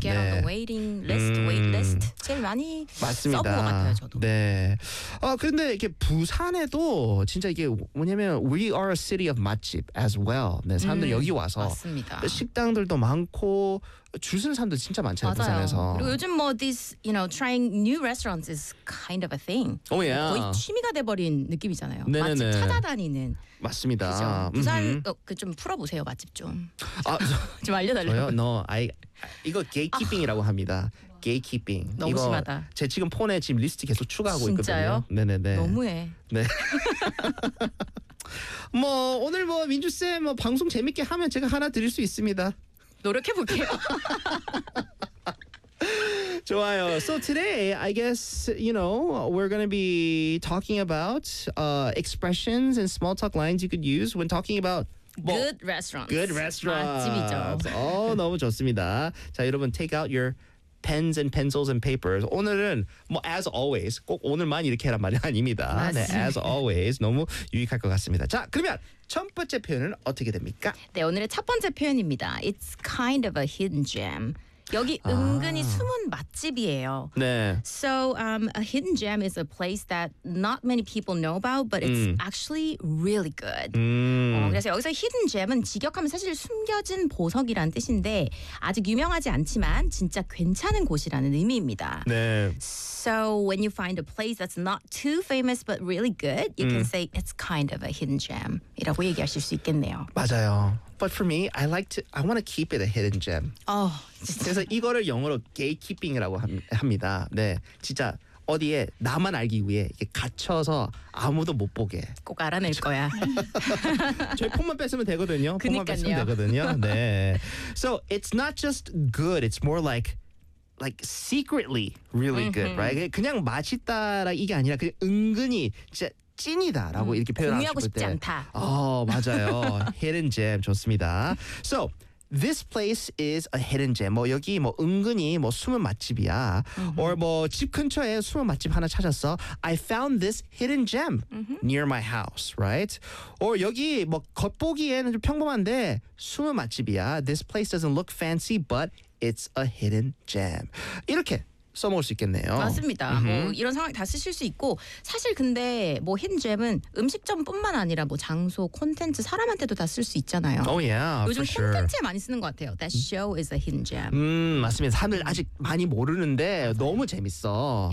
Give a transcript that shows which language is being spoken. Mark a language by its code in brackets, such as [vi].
[en] Get [ko] 네. [en] on the waiting list. waitlist. [ko] 제일 많이 맞습니다. 써본 것 같아요, 저도. 네. 근데 이렇게 부산에도 진짜 이게 뭐냐면 [en] we are a city of [ko] 맛집 as well. 네, 사람들 여기 와서 맞습니다. 식당들도 많고 줄 서는 사람들 진짜 많잖아요, 맞아요. 부산에서. 그리고 요즘 뭐 [en] this, you know, trying new restaurants is kind of a thing. Oh yeah. [ko] 거의 취미가 돼버린 느낌이잖아요. 네네네. 맛집 찾아다니는. 맞습니다. 그죠? 부산 그 좀 풀어보세요, 맛집 좀. 좀 알려달라고요. 저요? No, 이거 gatekeeping이라고 합니다. 게이키핑. 너무 이거 심하다. 제 지금 폰에 지금 리스트 계속 추가하고 진짜요? 있거든요. 네네네. 너무해. 네. 뭐 오늘 뭐 민주 쌤 뭐 방송 재밌게 하면 제가 하나 드릴 수 있습니다. 노력해 볼게요. 좋아요. [en] So today, I guess you know we're gonna be talking about expressions and small talk lines you could use when talking about. Good restaurants. Good restaurants. [ko] 맛집이죠. 너무 좋습니다. 자 여러분 [en] take out your pens and pencils and papers. [ko] 오늘은 뭐 [en] as always [ko] 꼭 오늘만 이렇게 하란 말이 아닙니다. 네, [en] as always [ko] 너무 유익할 것 같습니다. 자 그러면 첫 번째 표현은 어떻게 됩니까? 네 오늘의 첫 번째 표현입니다. [en] It's kind of a hidden gem. [ko] 여기 은근히 숨은 맛집이에요. 네. [en] So a hidden gem is a place that not many people know about, but it's actually really good. [ko] 그래서 여기서 hidden gem은 직역하면 사실 숨겨진 보석이라는 뜻인데 아직 유명하지 않지만 진짜 괜찮은 곳이라는 의미입니다. 네. [en] So when you find a place that's not too famous but really good, you can say it's kind of a hidden gem이라고 [ko] 얘기하실 수 있겠네요. 맞아요. [en] But for me, I want to keep it a hidden gem. [ko] 그래서 이거를 영어로 gatekeeping이라고 합니다. 네, 진짜 어디에 나만 알기 위해 이렇게 갇혀서 아무도 못 보게. 꼭 알아낼 거야. 저희 폰만 뺏으면 되거든요. 그러니까요. 폰만 뺏으면 되거든요. 네. [en] So it's not just good. It's more like secretly really good, right? [ko] 그냥 맛있다라 이게 아니라 그냥 은근히 진짜 찐이다라고 이렇게 표현하고 싶을 때. 공유하고 싶지 않다. 맞아요. [en] hidden gem [ko] 좋습니다. [en] So this place is a hidden gem. [ko] 뭐 여기 뭐 은근히 뭐 숨은 맛집이야. or 뭐 집 근처에 숨은 맛집 하나 찾았어. [en] I found this hidden gem near my house, right? [ko] or 여기 뭐 겉보기에는 좀 평범한데 숨은 맛집이야. [en] This place doesn't look fancy, but it's a hidden gem. [ko] 이렇게. 써먹을 수 있겠네요. 맞습니다. Mm-hmm. 뭐 이런 상황 다 쓰실 수 있고 사실 근데 뭐 힌잼은 음식점뿐만 아니라 뭐 장소, 콘텐츠, 사람한테도 다 쓸 수 있잖아요. [en] Oh yeah, [ko] 요즘 [en] for sure. [ko] 콘텐츠에 많이 쓰는 것 같아요. [en] That show is a hidden gem. [ko] 맞습니다. 사람들 아직 많이 모르는데 맞아요. 너무 재밌어.